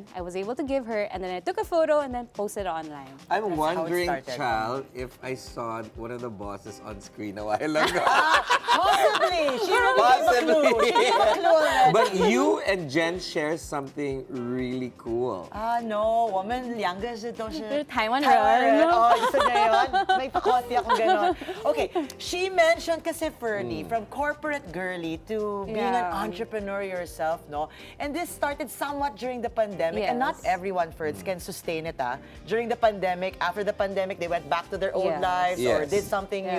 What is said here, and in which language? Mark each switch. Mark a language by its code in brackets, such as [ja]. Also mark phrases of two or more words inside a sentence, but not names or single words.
[en] I was able to give her, and then I took a photo and then posted it online. I'm how it wondering, started. Chal, if I saw one of the bosses on screen a while ago. Possibly. She already Possibly. gave a clue. She gave a clue already. But you and Jen share something really cool. No. [zh] 我们两个是都是 Taiwan Taiwan 人. [tl] rin. Oh, gusto niya yun? May pa-coffee akong ganon. [en] Okay, she mentioned kasi, Fernie, from corporate girly to being an Yeah. entrepreneur yourself, no? And this started somewhat during the pandemic, and not Yes. everyone, Ferds, can sustain it, During the pandemic, after the pandemic, they went back to their old Yes. lives or Yes. did something new,